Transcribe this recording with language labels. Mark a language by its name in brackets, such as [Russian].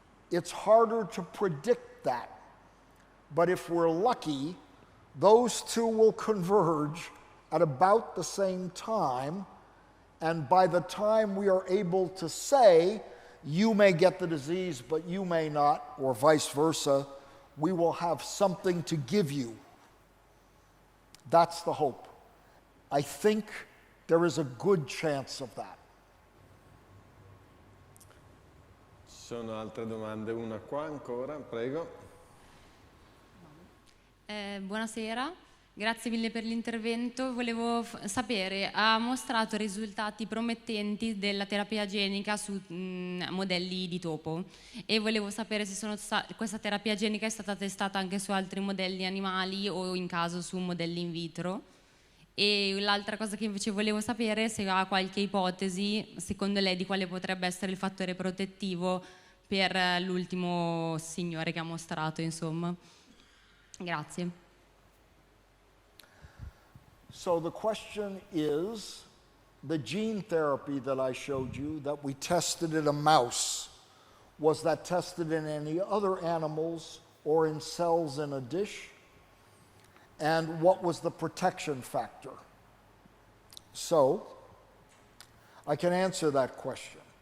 [English] It's harder to predict that, but if we're lucky, those two will converge at about the same time, and by the time we are able to say, you may get the disease, but you may not, or vice versa, we will have something to give you. That's the hope. I think there is a good chance of that. [Italian] Ci sono altre domande, una qua ancora, prego. Buonasera, grazie mille per l'intervento. Volevo sapere, ha mostrato risultati promettenti della terapia genica su modelli di topo e volevo sapere se questa terapia genica è stata testata anche su altri modelli animali o in caso su modelli in vitro. E l'altra cosa che invece volevo sapere è se ha qualche ipotesi, secondo lei, di quale potrebbe essere il fattore protettivo per l'ultimo signore che ha mostrato, insomma. Grazie. [English] So the question is, the gene therapy that I showed you, that we tested in a mouse, was that tested in any other animals or in cells in a dish? And what was the protection factor? So, I can answer that question.